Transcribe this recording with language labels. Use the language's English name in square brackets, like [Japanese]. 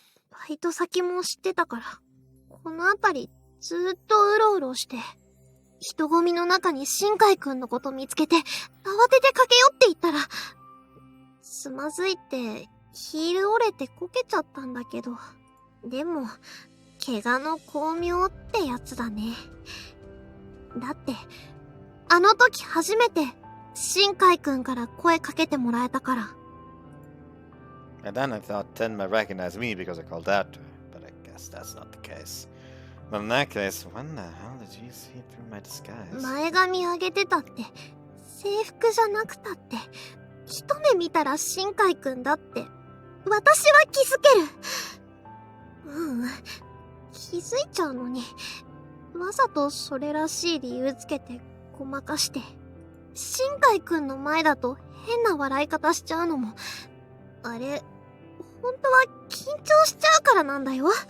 [Japanese] バイト先も知ってたから、この辺りずーっとうろうろして、人混みの中に新海くんのこと見つけて、慌てて駆け寄っていったら、つまずいて、ヒール折れてこけちゃったんだけど、でも、怪我の巧妙ってやつだね。だって、あの時初めて、新海くんから声かけてもらえたから。 [English] And then I thought Tenma recognized me because I called out to her, but I guess that's not the case. Well, in that case, when the hell did you see through my disguise? [Japanese] 前髪上げてたって、制服じゃなくたって、一目見たら新海くんだって、私は気づける。気づいちゃうのに、わざとそれらしい理由つけてごまかして、新海くんの前だと変な笑い方しちゃうのも、あれ、本当は緊張しちゃうからなんだよ。